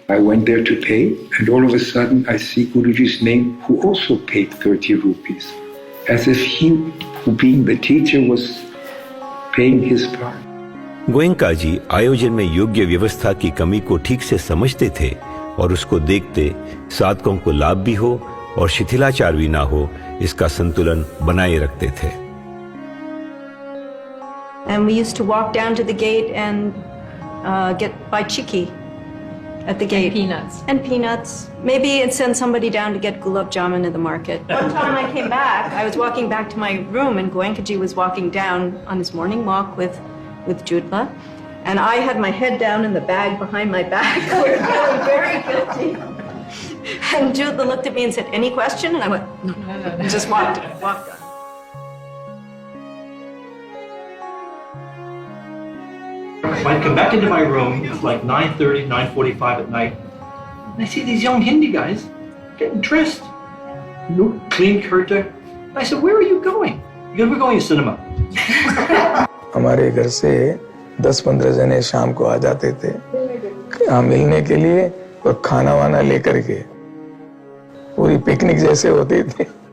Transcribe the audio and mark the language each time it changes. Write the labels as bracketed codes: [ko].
[en] I went there to pay, and all of a sudden I see Guruji's name, who also paid 30 rupees, as if he, who being the teacher, was paying his part. [hi] Goenka जी आयोजन में योग्य व्यवस्था की कमी को ठीक से समझते थे और उसको देखते साधकों को लाभ भी हो और शिथिलाचार भी ना हो, इसका संतुलन बनाए रखते थे। [en] And we used to walk down to the gate and buy chikki at the gate. And peanuts. Maybe and send somebody down to get gulab jamun in the market. One time I came back, I was walking back to my room, and Goenkaji was walking down on his morning walk with Jutla. And I had my head down in the bag behind my back. I was feeling very guilty. And Jutla looked at me and said, "Any question?" And I went, no. And just walked on. I'd come back into my room, it was like 9:30, 9:45 at night, and I see these young Hindi guys getting dressed. New, clean kurta. I said, "Where are you going?" He goes, "We're going to cinema." [hi] हमारे घर से 10-15 जने शाम को आ जाते थे यहाँ मिलने के लिए और खाना वाना लेकर के, पूरी पिकनिक जैसे होती थी।